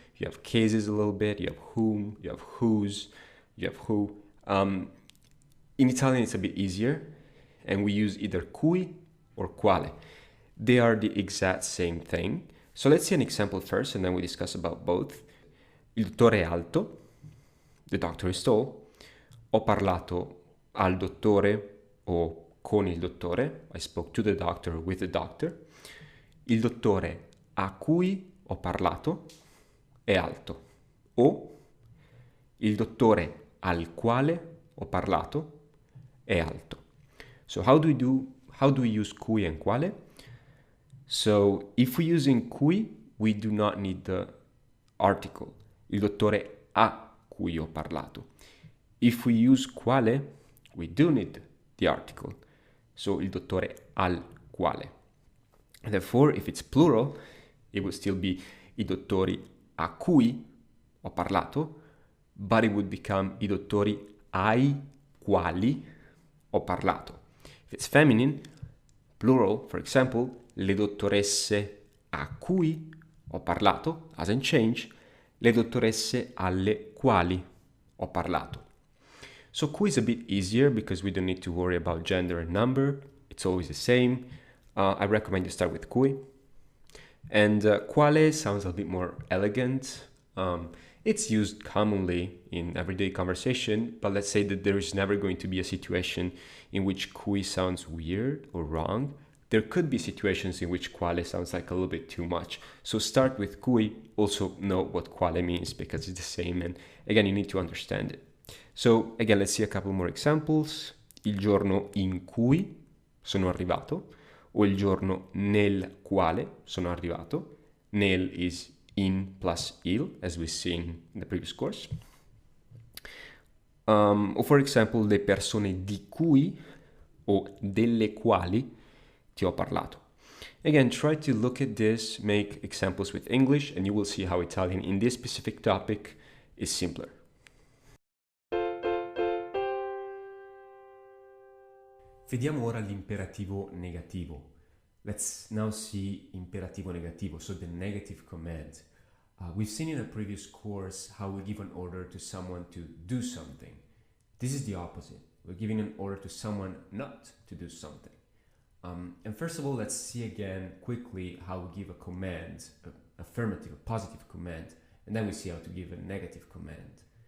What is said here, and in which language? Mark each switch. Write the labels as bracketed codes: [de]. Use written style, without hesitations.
[en] You have cases a little bit, you have whom, you have whose, you have who. In Italian, it's a bit easier, and we use either cui or quale. They are the exact same thing. So let's see an example first and then we discuss about both. [it] Il dottore è alto. [en] The doctor is tall. [it] Ho parlato al dottore o con il dottore. [en] I spoke to the doctor or with the doctor. [it] Il dottore a cui ho parlato è alto. O il dottore al quale ho parlato è alto. [en] So how do we use cui and quale? So if we're using cui, we do not need the article. [it] Il dottore a cui ho parlato. [en] If we use quale, we do need the article. So [it] il dottore al quale. [en] Therefore, if it's plural, it would still be [it] i dottori a cui ho parlato, [en] but it would become [it] i dottori ai quali ho parlato. [en] If it's feminine, plural, for example, [it] le dottoresse a cui ho parlato, [en] hasn't changed, [it] le dottoresse alle quali ho parlato. [en] So cui is a bit easier because we don't need to worry about gender and number. It's always the same. I recommend you start with cui. And quale sounds a bit more elegant. It's used commonly in everyday conversation, but let's say that there is never going to be a situation in which cui sounds weird or wrong. There could be situations in which quale sounds like a little bit too much. So start with cui, also know what quale means because it's the same, and again, you need to understand it. So again, let's see a couple more examples. [it] Il giorno in cui sono arrivato, o il giorno nel quale sono arrivato. [en] Nel is in plus il, as we've seen in the previous course. Or for example, [it] le persone di cui o delle quali ti ho parlato. [en] Again, try to look at this, make examples with English, and you will see how Italian in this specific topic is simpler. [it] Vediamo ora l'imperativo negativo. [en] Let's now see imperativo negativo, so the negative command. We've seen in a previous course how we give an order to someone to do something. This is the opposite. We're giving an order to someone not to do something. And first of all, let's see again quickly how we give a command, an affirmative, a positive command, and then we see how to give a negative command.